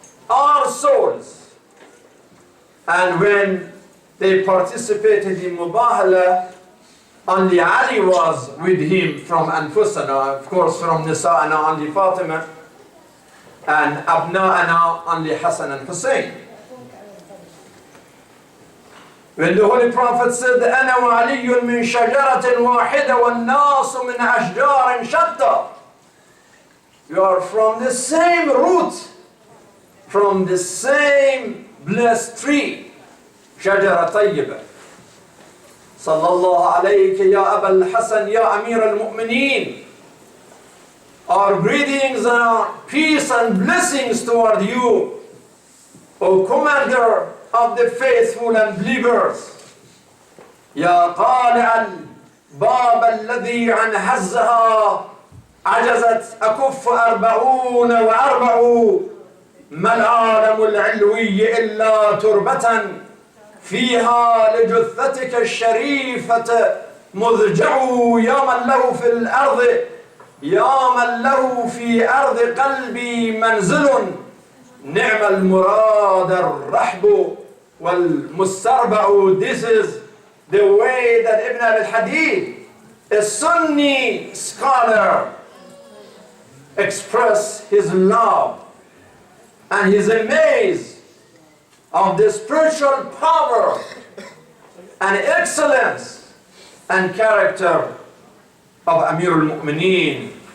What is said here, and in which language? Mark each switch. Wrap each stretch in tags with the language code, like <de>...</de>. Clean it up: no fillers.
<en>Our souls. And when they participated in Mubahala, only Ali was with him from Anfusana, of course from Nisa'ana only Fatima, and Abna'ana only Hassan and Hussein. When the Holy Prophet said,</en> <ar>أَنَا وَعَلِيٌّ مِّن شَجَرَةٍ وَاحِدَةٍ وَالنَّاسُ مِنْ أَشْجَارٍ شَتَّى.</ar> <en>You are from the same root, from the same blessed tree,</en> <ar>شجرة طيبة. صلى الله عليك يا أبا الحسن يا أمير المؤمنين.</ar> <en>Our greetings and our peace and blessings toward you, O Commander of the faithful and believers.</en> <ar>يا طالع الباب الذي عن هزها عجزت أكف 44 ما العالم العلوي إلا تربة فيها لجثتك الشريفة مضجع يا من له في الأرض يا من له في أرض قلبي منزل نعم المراد الرحب والمستربع.</ar> <en>This is the way that Ibn al-Hadid, a Sunni scholar, expressed his love and his amaze of the spiritual power and excellence and character of Amir al-Mu'mineen.</en>